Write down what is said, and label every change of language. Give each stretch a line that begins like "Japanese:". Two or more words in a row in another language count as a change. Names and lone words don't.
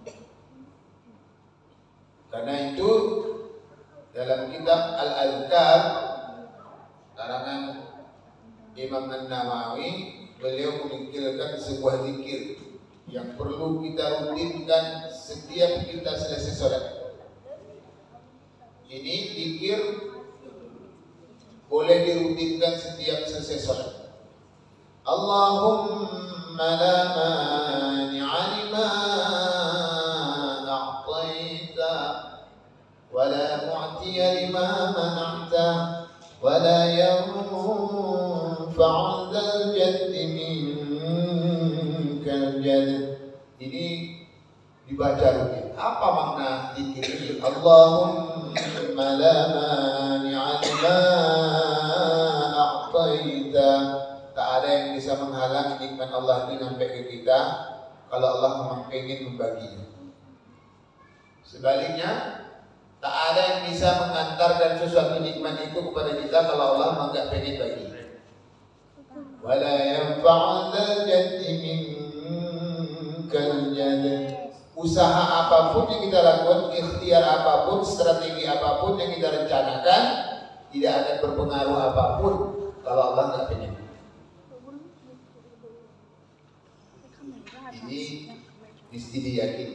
Indonesian: Karena itu dalam kitab Al-Azkar karangan Imam An-Nawawi, beliau menukilkan sebuah zikir yang perlu kita rutinkan setiap kita selesai sholat. Ini zikir boleh dirutinkan setiap selesai sholat.
Arabic: اللهم لا مانع لما أعطيت ولا معطي لما منعت ولا ينفع ذا الجد منك الجد.
Indonesian: Ini dibaca rutin. Apa makna zikir ini?
Arabic: اللهم لا مانع لما أعطيت.
Indonesian: Tak ada yang bisa menghalangi nikmat Allah itu sampai ke kita kalau Allah memang ingin membaginya. Sebaliknya, tak ada yang bisa mengantarkan sesuatu nikmat itu kepada kita kalau Allah memang enggak pengen bagi.
Arabic: ولا ينفع ذا الجد منك الجد.
Indonesian: Usaha apapun yang kita lakukan, ikhtiar apapun, strategi apapun yang kita rencanakan, tidak akan berpengaruh apapun kalau Allah enggak pengen. Ini mesti diyakini.